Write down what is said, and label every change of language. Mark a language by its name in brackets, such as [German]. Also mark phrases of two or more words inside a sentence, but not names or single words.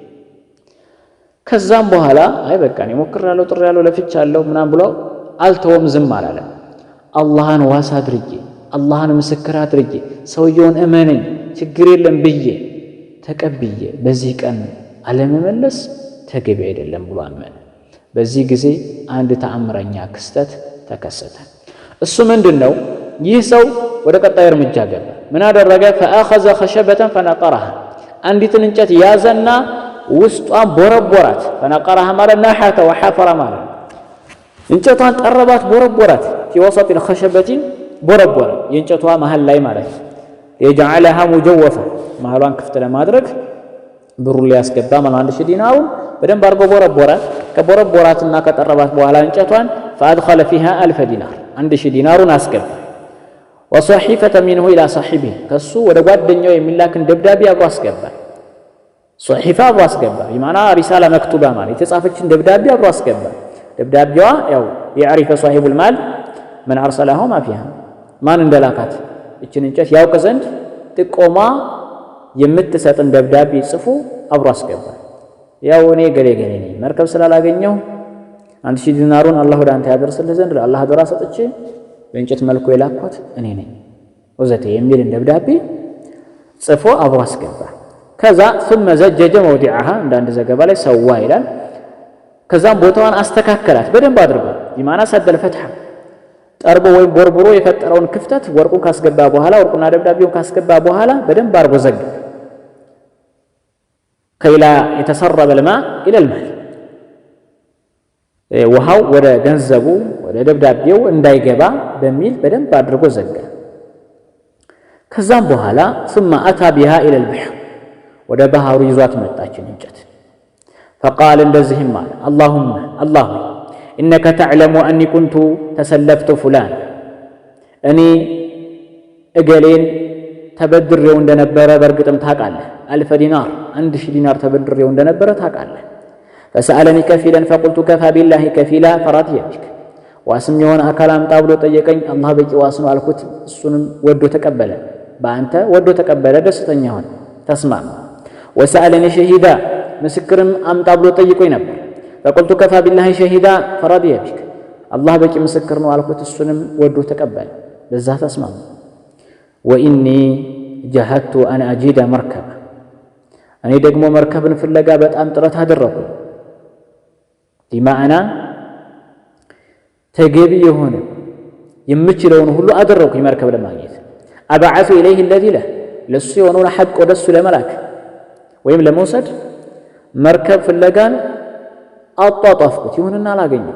[Amharic] ከዛም በኋላ አይ በቃ እኔ ሞክሬያለሁ፣ ጥሬያለሁ፣ ለፍቻለሁ ምናምን ብሎ አልተወም፣ ዝም አላለም። አላህን ዋስ አድርጌ አላህን ምስክር አድርጌ ሰውየውን እመነኝ ችግር የለም ብዬ ተቀብዬ በዚህ ቀን አለመመለስ ተገቢ አይደለም ብሎ አመነ። በዚህ ጊዜ አንድ ተአምረኛ ክስተት ተከሰተ። እሱ ምንድነው? ይህ ሰው ወደ ቀጣይ እርምጃ ገባ። ምን አደረገ? [Arabic] فأخذ خشبة فنقرها [Amharic] አንዲትን እንጨት ያዘና ውስጧን ቦረቦራት። فنقرها ማለት [Arabic] نحت وحفر [Amharic] ማለት እንጨቷን ጠረባት፣ ቦረቦራት። [Arabic] في وسط الخشبة [Amharic] ቦረቦረ የእንጨቷ መሃል ላይ ማለት [Arabic] يجعلها مجوفة [Amharic] መሃሏን ክፍት ለማድረግ ብሩን ሊያስገባ ማለት 1000 ዲናሩን በደንብ አድርጎ ቦረቦረ። ከቦረቦራትና ከጠረባት በኋላ እንጨቷን [Arabic] فأدخل فيها [Amharic] 1000 ዲናር 1000 ዲናሩን አስገባ። [Arabic] وصحيفة منه إلى صاحبه [Amharic] ከሱ ወደ ጓደኛው የሚላክን ደብዳቤ አብሮ አስገባ። ሶሒፋ አብሮ አስገባ [Arabic] بمعنى رسالة مكتوبة [Amharic] ማለት የተጻፈችን ደብዳቤ አብሮ አስገባ። ደብዳቤዋ ያው [Arabic] يعرف صاحب المال من أرسلها ما فيها [Amharic] ማን እንደላካት እችን እንጨት ያውቅ ዘንድ ጥቆማ የምትሰጥን ደብዳቤ ጽፎ አብሮ አስገባ። ያው እኔ ገሌ ነኝ መርከብ ስላላገኘው 1000 ዲናሩን አላህ ወደ አንተ ያደርስልህ ዘንድ ለአላህ አደራ ሰጥቼ በእንጨት መልኩ የላኳት እኔ ነኝ ወዘተ የሚል ደብዳቤ ጽፎ አብሮ አስገባ። ከዛ [Arabic] ثم زجج موضعها [Amharic] እንዳንድ ዘገባ ላይ ሰዋ ይላል። ከዛም ቦታዋን አስተካከላት በደንብ አድርጎ ይማና [Arabic] سد الفتحة [Amharic] ጠርቦ ወይም ቦርቦሮ የፈጠረውን ክፍተት ወርቁን ካስገባ በኋላ ወርቁና ደብዳቤውን ካስገባ በኋላ በደንብ አድርጎ ዘጋ። ከይላ የተሰረበ [Arabic] الماء الى المال [Amharic] ውሃው ወደ ገንዘቡ ወደ ደብዳቤው እንዳይገባ በሚል በደንብ አድርጎ ዘጋ። ከዛም በኋላ [Arabic] ثم اتى بها الى البحر [Amharic] ወደ ባህሩ ይዟት መጣችን እንጨት። فقال እንደዚህም አለ [Arabic] اللهم الله إنك تعلم أني كنت تسلفت فلان [Amharic] እኔ እገሌን ተበድሬው እንደነበረ በርግጥም ታውቃለህ። 1000 ዲናር 1000 ዲናር ተበድሬው እንደነበረ ታውቃለህ። [Arabic] فسألني كفيلا فقلت كفى بالله كفيلا فرضي بك [Amharic] ዋስም የሆነ አካል አምጣ ብሎ ጠየቀኝ። አላህ በቂ ዋስ ነው አልኩት። እሱንም ወዶ ተቀበለ። በአንተ ወዶ ተቀበለ፣ ደስተኛ ሆነ፣ ተስማማ። [Arabic] وسألني شهيدا [Amharic] ምስክርም አምጣ ብሎ ጠይቆኝ ነበር። [Arabic] فقلت كفى بالله شهيدا فرضي بك [Amharic] الله በቂ ምስክር ነው አልኩት። እሱንም ወዶ ተቀበለ፣ በዛ ተስማማ። [Arabic] وإني جهدت أن أجد مركبا [Amharic] እኔ ደግሞ መርከብን ፍለጋ በጣም ጥረት አደረኩ። ዲማአና ተገቢ የሆነ የምችለውን ሁሉ አደረኩ መርከብ ለማግኘት። [Arabic] أبعث إليه الذي له [Amharic] ለሱ የሆነውን ሐቅ ወደሱ ለመላክ ወይም ለመውሰድ መርከብ ፍለጋን አጧጧፍኩት። ይሁንና አላገኘም።